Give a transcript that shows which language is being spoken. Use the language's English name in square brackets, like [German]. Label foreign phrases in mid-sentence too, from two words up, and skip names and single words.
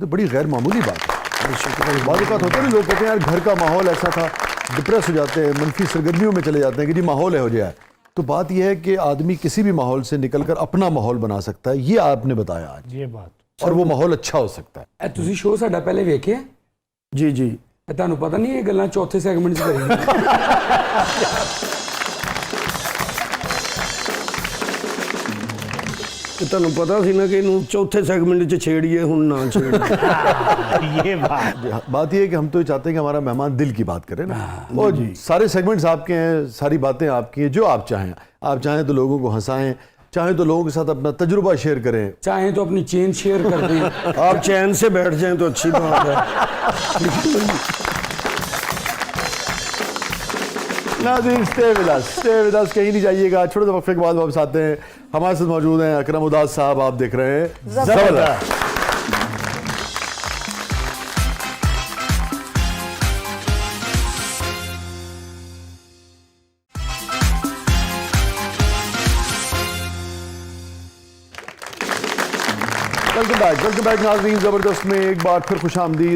[Urdu] تو بڑی غیر معمولی بات ہے۔ بعض اوقات ہوتا ہے نا، لوگ کہتے ہیں یار گھر کا ماحول ایسا تھا، ڈپریس ہو جاتے ہیں، منفی سرگرمیوں میں چلے جاتے ہیں کہ جی ماحول ہو جائے۔ تو بات یہ ہے کہ آدمی کسی بھی ماحول سے نکل کر اپنا ماحول بنا سکتا ہے، یہ آپ نے بتایا آج، یہ بات، اور وہ ماحول اچھا ہو سکتا ہے۔ [Punjabi] ਤੁਸੀਂ ਸ਼ੋਅ ਸਾਡਾ ਪਹਿਲੇ ਵੇਖਿਆ [Urdu] جی جی، [Punjabi] ਤੁਹਾਨੂੰ ਪਤਾ ਨਹੀਂ ਇਹ ਗੱਲਾਂ ਚੌਥੇ ਸੈਗਮੈਂਟ 'ਚ ਕਰੀਆਂ کہ تنوں پتا سی نا کہ انہوں چوتھے سیگمنٹ چ چھیڑیے، ہن نہ چھیڑیے۔ [Urdu] یہ بات یہ ہے کہ ہم تو چاہتے ہیں کہ ہمارا مہمان دل کی بات کرے نا، اور سارے سیگمنٹس آپ کے ہیں، ساری باتیں آپ کی ہیں، جو آپ چاہیں۔ آپ چاہیں تو لوگوں کو ہنسائیں، چاہیں تو لوگوں کے ساتھ اپنا تجربہ شیئر کریں، چاہیں تو اپنی چین شیئر کر دیں۔ آپ چین سے بیٹھ جائیں تو اچھی بات ہے۔ ناظرین [English] stay with us، [Urdu] کہیں نہیں جائیے گا، چھوٹے سے وقفے کے بعد واپس آتے ہیں۔ ہمارے ساتھ موجود ہیں اکرم اداس صاحب، آپ دیکھ رہے ہیں زبردست۔ [English] welcome back [Urdu] ناظرین، زبردست میں ایک بار پھر خوش آمدید۔